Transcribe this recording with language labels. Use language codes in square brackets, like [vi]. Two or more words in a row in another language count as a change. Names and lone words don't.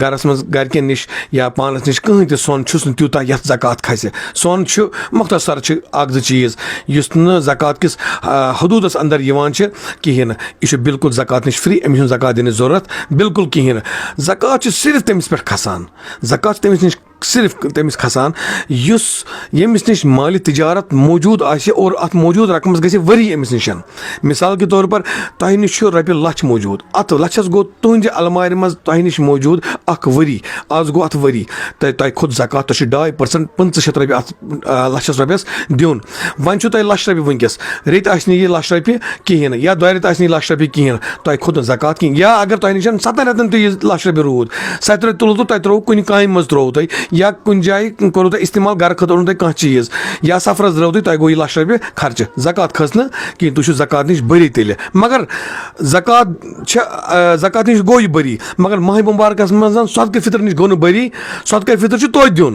[ks] گرس منٛز گرِکٮ۪ن نِش یا پانس نِش کٕہٕنۍ تہِ سۄن چھُس نہٕ تیوٗتاہ یتھ زکات کھسہِ سۄن چھُ مختصر چھُ اکھ زٕ چیٖز یُس نہٕ زکات کِس حدوٗدس اندر یِوان چھِ کِہیٖنۍ نہٕ یہِ چھُ بالکُل زکات نِش فری أمِس چھُنہٕ زکات دِنٕچ ضروٗرت بالکُل کِہیٖنۍ نہٕ زکات چھُ صرف تٔمِس پٮ۪ٹھ کھسان زکات چھُ تٔمِس نِش صرف تٔمِس کھسان یُس ییٚمِس نِش مالہِ تِجارت موٗجوٗد آسہِ اور اَتھ موٗجوٗد رقمس گژھِ ؤری أمِس نِش [ur] مِثال کے طور پر [ks] تۄہہِ نِش چھُ رۄپیہِ لچھ موٗجوٗد اَتھ لچھس گوٚو تُہنٛزِ المارِ منٛز تۄہہِ نِش موٗجوٗد اکھ ؤری آز گوٚو اَتھ ؤری تۄہہِ کھوٚت زکات تۄہہِ چھُ 2% 500 رۄپیہِ اَتھ لچھس رۄپیس دیُن وۄنۍ چھُو تۄہہِ 1,00,000 رۄپیہِ وٕنکیٚس ریٚتۍ آسہِ نہٕ یہِ 1,00,000 رۄپیہِ کِہیٖنۍ نہٕ یا 2 رٮ۪تھ آسہِ نہٕ یہِ 1,00,000 رۄپیہِ کِہیٖنۍ نہٕ تۄہہِ کھوٚت نہٕ زکات کِہیٖنۍ یا اگر تۄہہِ نِش 7 رٮ۪تن تہِ یہِ 1,00,000 رۄپیہِ روٗد 7 رٮ۪تھ تُلوٕ تۄہہِ ترٛووُ کُنہِ کامہِ منٛز ترٛووُ تۄہہِ یا کُنہِ جایہِ کوٚروٕ تۄہہِ اِستعمال گرٕ خٲطرٕ اوٚنوُ تۄہہِ کانٛہہ چیٖز یا سفرس درٛاو تۄہہِ گوٚو یہِ 1,00,000 رۄپیہِ خرچہٕ زکات کھٔژ نہٕ کِہیٖنۍ تُہۍ چھِو زکات نِش بٔری تیٚلہِ مگر زکات نِش گوٚو یہِ بٔری مگر ماہِ مُبارکس منٛز صدقہٕ فطر نِش گوٚو نہٕ بٔری صدقہٕ فطر چھُ توتہِ دیُن